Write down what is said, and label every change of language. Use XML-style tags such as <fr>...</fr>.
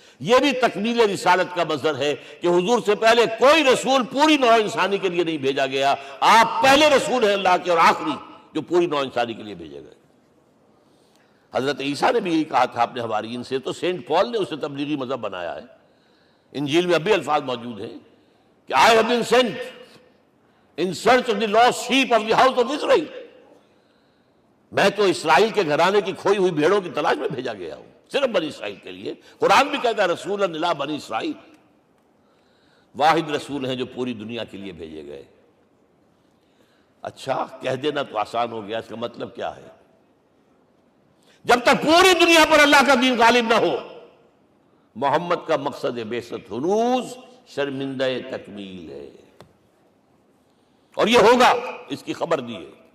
<ur>یہ بھی تکمیل رسالت کا مظہر ہے کہ حضور سے پہلے کوئی رسول پوری نوع انسانی کے لیے نہیں بھیجا گیا. آپ پہلے رسول ہیں اللہ کے اور آخری جو پوری نوع انسانی کے لیے بھیجے گئے. حضرت عیسیٰ نے بھی یہی کہا تھا اپنے حوارین سے، تو سینٹ پال نے اسے تبلیغی مذہب بنایا ہے. انجیل میں اب بھی الفاظ موجود ہیں کہ</ur> <en>I have been sent in search of the lost sheep of the house of Israel.</en> <ur>میں تو اسرائیل کے گھرانے کی کھوئی ہوئی بھیڑوں کی تلاش میں بھیجا گیا ہوں، صرف بنی اسرائیل کے لیے. قرآن بھی کہتا ہے رسول اللہ بنی اسرائیل، واحد رسول ہیں جو پوری دنیا کے لیے بھیجے گئے. اچھا کہہ دینا تو آسان ہو گیا، اس کا مطلب کیا ہے؟ جب تک پوری دنیا پر اللہ کا دین غالب نہ ہو، محمد کا مقصد بعثت ہنوز شرمندہ تکمیل ہے، اور یہ ہوگا، اس کی خبر دی ہے.</ur>